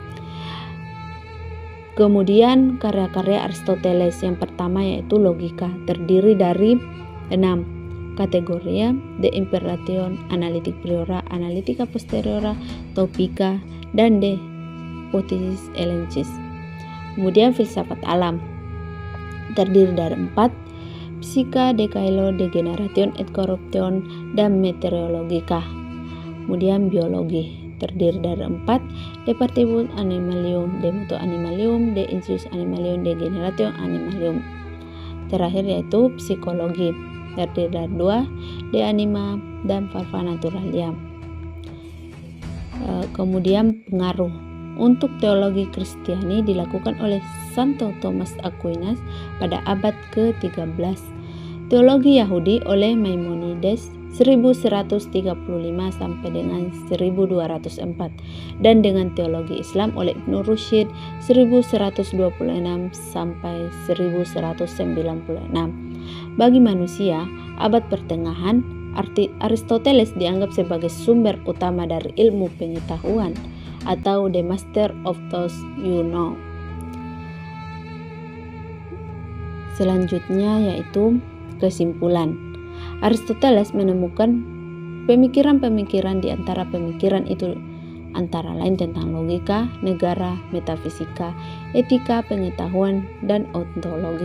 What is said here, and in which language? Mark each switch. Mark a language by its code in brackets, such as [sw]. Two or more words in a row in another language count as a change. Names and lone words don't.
[id] Kemudian karya-karya Aristoteles yang pertama yaitu logika, terdiri dari 6 kategoria: De Imperatio, Analytic Priora, Analytica Posteriora, Topica, dan De Hypothesis Elenchis. Kemudian filsafat alam, terdiri dari 4: Psica, De Caelo, De Generation et Corruption, dan Meteorologica. Kemudian biologi, terdiri dari 4: De Partibus Animalium, De Motu Animalium, De Incius Animalium, De Generatio Animalium. terakhir yaitu psikologi, terdiri dari 2, De Anima dan Farfa Naturalia. Kemudian pengaruh untuk teologi Kristiani dilakukan oleh Santo Thomas Aquinas pada abad ke-13, teologi Yahudi oleh Maimonides 1135 sampai dengan 1204, dan dengan teologi Islam oleh Ibnu Rushd 1126 sampai 1196. Bagi manusia, abad pertengahan, Aristoteles dianggap sebagai sumber utama dari ilmu pengetahuan atau [en] the master of those you know. [id] Selanjutnya yaitu kesimpulan. Aristoteles menemukan pemikiran-pemikiran di antara pemikiran itu antara lain tentang logika, negara, metafisika, etika, pengetahuan, dan ontologi.